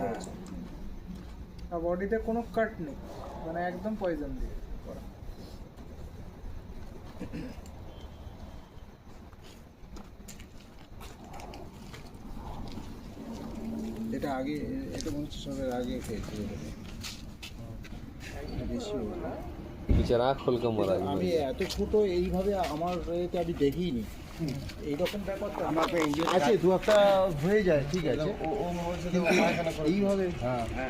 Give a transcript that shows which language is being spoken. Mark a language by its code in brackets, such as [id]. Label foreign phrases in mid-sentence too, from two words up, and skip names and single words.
[bn] আর বডিতে কোনো কাট নেই, মানে একদম পয়জন দিয়ে করা। এটা আগে এটা মনে হচ্ছে সবের আগে খেয়েছি। বেশি [hi] बेचारा आँख खोल के मरा है। [bn] আমি এত ছোট এইভাবে আমার এতে আমি দেখিনি। এইরকম ব্যাপারটা আমার আছে, দু একটা হয়ে যায়, ঠিক আছে। এইভাবে হ্যাঁ